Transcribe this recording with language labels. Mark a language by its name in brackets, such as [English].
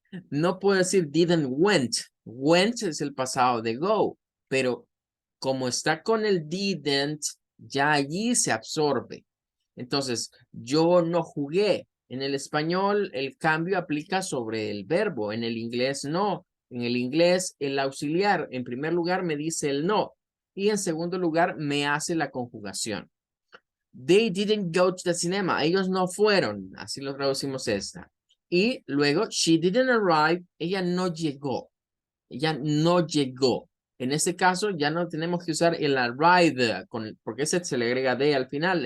[Spanish] No puedo decir didn't went. Went es el pasado de go, pero como está con el didn't, ya allí se absorbe. Entonces, yo no jugué. En el español, el cambio aplica sobre el verbo. En el inglés, no. En el inglés, el auxiliar, en primer lugar, me dice el no. Y en segundo lugar, me hace la conjugación. [English] They didn't go to the cinema. [Spanish] Ellos no fueron. Así lo traducimos esta. Y luego, [English] she didn't arrive. [Spanish] Ella no llegó. Ella no llegó. En este caso, ya no tenemos que usar el arrive, porque ese se le agrega de al final.